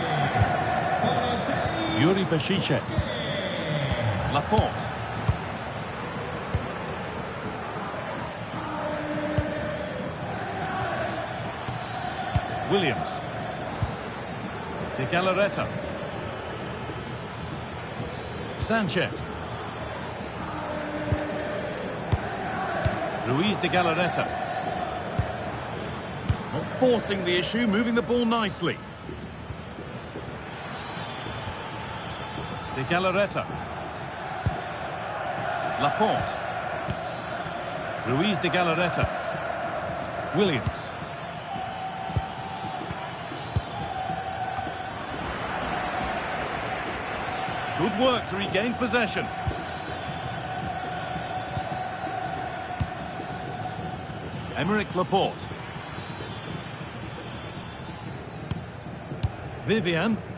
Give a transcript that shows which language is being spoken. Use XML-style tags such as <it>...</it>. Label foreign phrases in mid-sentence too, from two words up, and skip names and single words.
<en>Yuri Peshice. Laporte. Williams. De Galarreta. Sanchez. Ruiz de Galarreta. Not forcing the issue, moving the ball nicely. De Galarreta. Laporte. Ruiz de Galarreta. Williams. Good work to regain possession. Emerick Laporte. Vivian.</en>